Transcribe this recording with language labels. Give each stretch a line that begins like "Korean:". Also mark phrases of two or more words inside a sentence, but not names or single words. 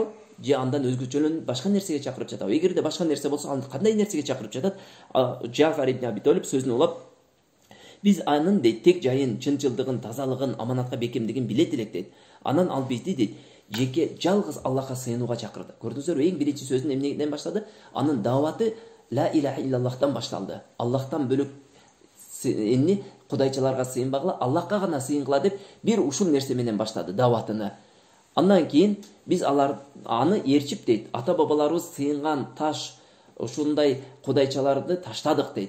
Kyrgyz: Же андан өзгөчөлөнүп башка нерсеге чакырып жатабы? Эгерде башка нерсе болсо, аны кандай нерсеге чакырып жатат? Джафар ибн Аби Талиб сөзүн улап, биз анын дейт тек жайын, чынчылдыгын, тазалыгын, аманатка бекемдигин билет элек дейт. Анан ал бизди дейт жеке жалгыз Аллахка сыйынууга чакырды. Көрдүңүздөр, эң биринчи сөзүн эмнеден баштады? Анын даваты
Arabic: لا إله إلا الله
Kyrgyz: башталды. Аллахтан бөлөк эмне кудайчыларга сыйынбагыла, Аллахка гана сыйынгыла деп бир ушул нерсе менен баштады даватыны. Андан кийин биз аны ээрчип дейт, ата бабаларыбыз сыйынган таш ушундай кудайчаларды таштадык дейт.